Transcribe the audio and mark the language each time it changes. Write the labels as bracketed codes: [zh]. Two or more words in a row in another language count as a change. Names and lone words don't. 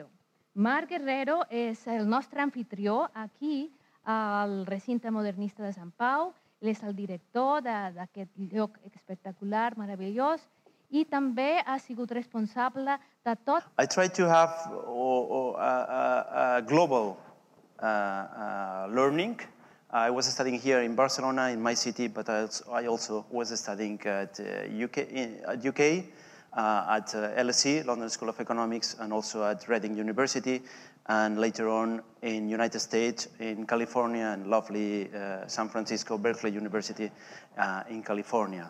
[ca] Marc Guerrero és el nostre anfitrió aquí al Recinte Modernista de Sant Pau. Ell és el director d'aquest lloc espectacular, meravellós, i també ha sigut responsable de tot. [en] I tried to have a global learning. I was studying here in Barcelona, in my city, but I also was studying at UK, at LSE, London School of Economics, and also at Reading University, and later on in United States, in California, and lovely San Francisco, Berkeley University in California.